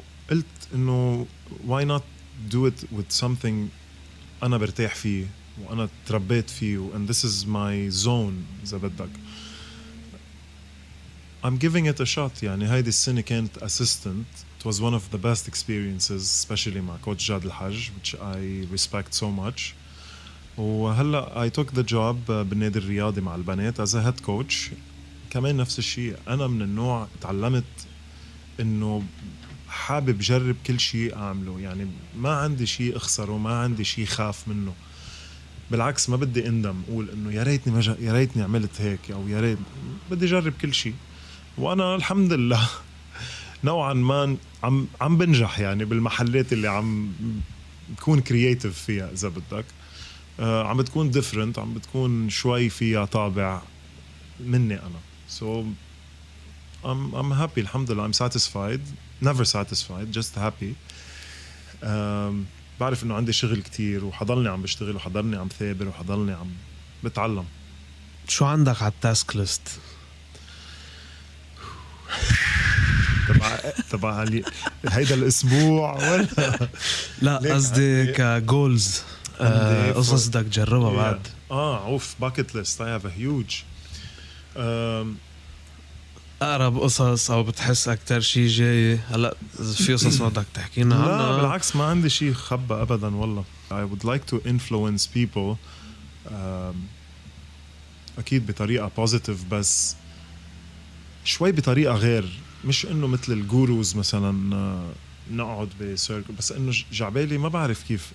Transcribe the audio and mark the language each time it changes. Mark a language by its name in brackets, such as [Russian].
[Arabic] قلت انه [English] why not do it with something [Arabic] انا برتاح فيه وانا تربيت فيه [English] and this is my zone [Arabic] اذا بدك. [English] I'm giving it a shot. [Arabic] يعني هيدي السنة كانت assistant. [English] It was one of the best experiences especially [Arabic] مع كوتش جاد الحج [English] which I respect so much. [Arabic] وهلا [English] I took the job [Arabic] بالنادي الرياضي مع البنات [English] as a head coach. [Arabic] كمان نفس الشيء أنا من النوع تعلمت إنه حابب جرب كل شيء أعمله. يعني ما عندي شيء أخسره ما عندي شيء خاف منه. بالعكس ما بدي أندم أقول إنه يا ريتني عملت هيك أو يا ريت. بدي جرب كل شيء وأنا الحمد لله نوعا ما عم بنجح يعني بالمحلات اللي عم بكون كرياتيف فيها إذا بدك. عم بتكون different عم بتكون شوي فيها طابع مني أنا. [English] So I'm happy [Arabic] الحمد لله. [English] I'm satisfied never satisfied just happy. [Arabic] بعرف إنه عندي شغل كتير وحضلني عم بشتغل وحضلني عم ثابر وحضلني عم بتعلم. شو عندك على التاسك ليست؟ تبع هيدا الأسبوع ولا لا قصدي كجولز قصص بدك تجربها بعد. [English] عوف bucket list. I have a huge [Arabic] أقرب قصص أو بتحس أكتر شي جاي هلأ في قصص ما بدك تحكينا عنها؟ لا بالعكس ما عندي شي خبى أبدا والله. [English] I would like to influence people [Arabic] أكيد بطريقة [English] positive [Arabic] بس شوي بطريقة غير. مش إنه مثل الجوروز مثلا نقعد بسيركل بس إنه جعبالي ما بعرف كيف.